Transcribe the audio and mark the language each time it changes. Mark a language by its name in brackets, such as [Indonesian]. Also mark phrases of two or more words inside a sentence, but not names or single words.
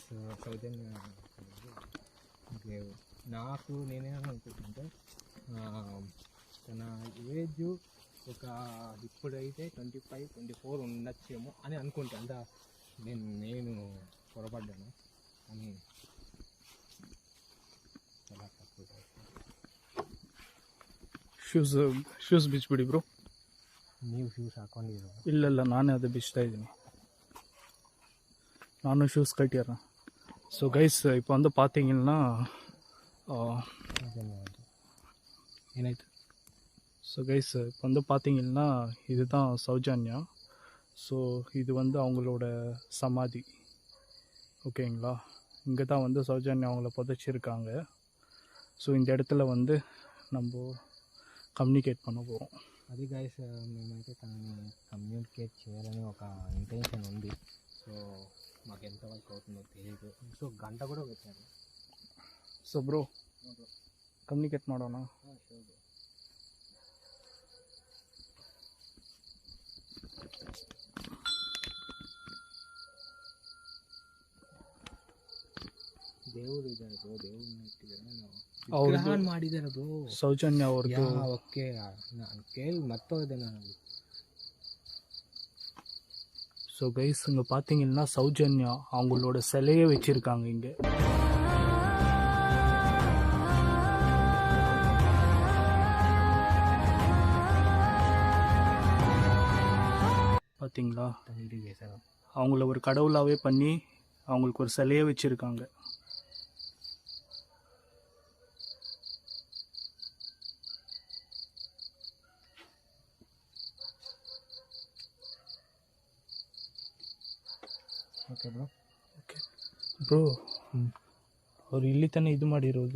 [Telugu] ಸೌಜನ್ಯ గ్రేవ్. నాకు నేనేమనుకుంటుంటే తన ఏజ్ ఒక ఇప్పుడైతే 25-24 ఉండొచ్చేమో అని అనుకుంటా. అంత నేను పొరపడ్డాను అని చాలా తక్కువ. [Kannada] ಶೂಸ್ ಬಿಚ್ಬಿಡಿ ಬ್ರೋ. ನೀವು ಶೂಸ್ ಹಾಕೊಂಡಿರೋ? ಇಲ್ಲ, ನಾನೇ ಅದು ಬಿಚ್ತಾ ಇದ್ದೀನಿ. [Tamil] நானும் ஷூஸ் கட்டிடுறேன். [English] so guys, [Tamil] இப்போ வந்து பார்த்தீங்கன்னா [Kannada] ಏನಾಯ್ತು? [English] so guys, [Tamil] இப்போ வந்து பார்த்தீங்கன்னா இதுதான் சௌஜன்யா. ஸோ இது வந்து அவங்களோட சமாதி. ஓகேங்களா? இங்கே தான் வந்து சௌஜன்யா அவங்கள புதைச்சிருக்காங்க. ஸோ இந்த இடத்துல வந்து நம்ம కమ్యూనికేట్ பண்ண పోகிறோம். [Telugu] అది గైస్, మేమైతే తనని కమ్యూనికేట్ చేయాలని ఒక ఇంటెన్షన్ ఉంది. సో మాకు ఎంతవరకు అవుతుందో తెలియదు. సో గంట కూడా పెట్టారు. [English] so bro, [Kannada] ಕಮ್ಯುನಿಕೇಟ್ ಮಾಡೋಣ. ದೇವರು ಇದ್ದಾರೆ ಬ್ರೋ, ದೇವ್ರನ್ನ ಇಟ್ಟಿದ್ದಾರೆ. ವಿಗ್ರಹ ಮಾಡಿದ್ದಾರೆ ಬ್ರೋ ಸೌಜನ್ಯ ಅವ್ರದ್ದು. ಓಕೆ, ನಾನು ಕೇಳಿ ಮರ್ತೋದೆ ನಾನು. [English] so guys, [Tamil] இங்கே பார்த்தீங்கன்னா சௌஜன்யா அவங்களோட சிலையை வச்சுருக்காங்க இங்கே. பார்த்தீங்களா? அவங்கள ஒரு கடவுளாகவே பண்ணி அவங்களுக்கு ஒரு சிலையை வச்சுருக்காங்க. [English] okay bro. okay bro, [Kannada] ಅವ್ರು ಇಲ್ಲಿ ತಾನೇ ಇದು ಮಾಡಿರೋದು.